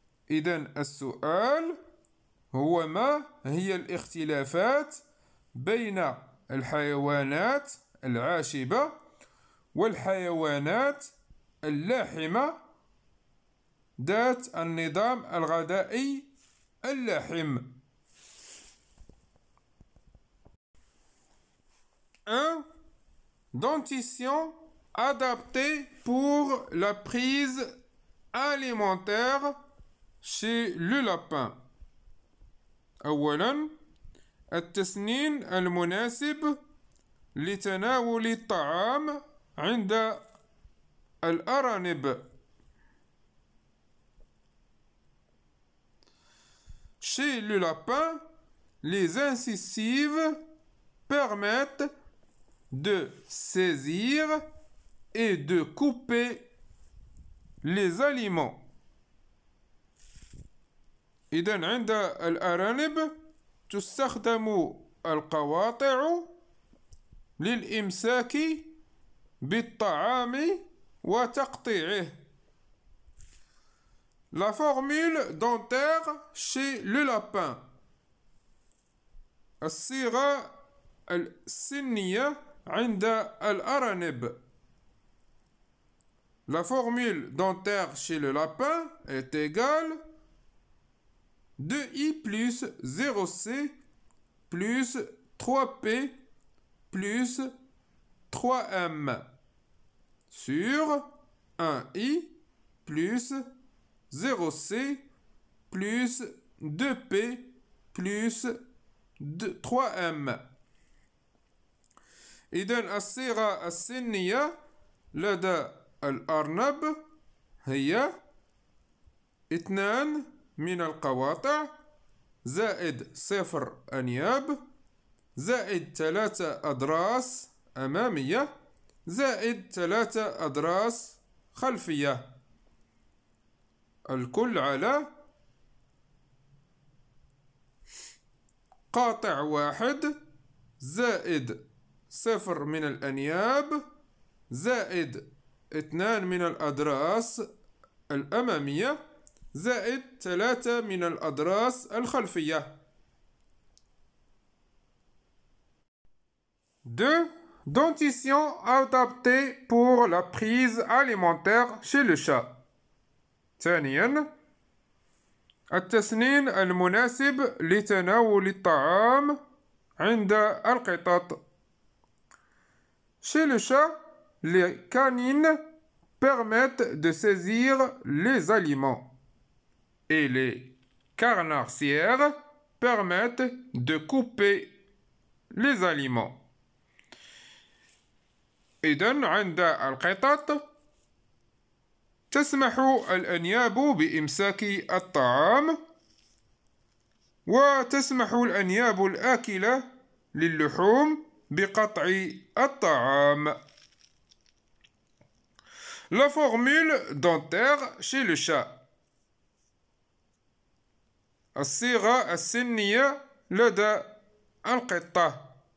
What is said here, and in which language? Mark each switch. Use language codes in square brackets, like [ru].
[ar] إذن السؤال هو ما هي الاختلافات بين الحيوانات العاشبة والحيوانات اللاحمة ذات النظام الغذائي اللاحم. 1. [fr] Dentition adaptée pour la prise alimentaire chez le lapin. [ar] أولاً التسنين المناسب لتناول الطعام عند الأرانب. [fr] Chez le lapin, les incisives permettent de saisir et de couper les aliments. [ar] إذن عند الأرانب تستخدم القواطع للإمساك بالطعام وتقطيعه. [fr] La formule dentaire chez le lapin. [ar] الصيغة السنية عند الأرانب. [fr] La formule dentaire chez le lapin est égale 2i plus 0c plus 3p plus 3m sur 1i plus 0c plus 2p plus 3m. [ar] إذن الصيغة السنية لدى الأرنب هي 2 من القواطع زائد 0 أنياب زائد 3 أضراس أمامية زائد 3 أضراس خلفية، الكل على قاطع واحد زائد 0 من الأنياب زائد 2 من الأضراس الأمامية زائد 3 من الأضراس الخلفية. 2. [fr] Dentition adaptée pour la prise alimentaire chez le chat. [ar] ثانيا التسنين المناسب لتناول الطعام عند القطط. [fr] Chez le chat, les canines permettent de saisir les aliments et les carnassières permettent de couper les aliments. [ar] إذن عند القطط تسمح الأنياب بإمساك الطعام وتسمح الأنياب الآكلة للحوم بقطع الطعام. [fr] La formule dentaire chez le chat. [ar] الصيغة السنية لدى القطة.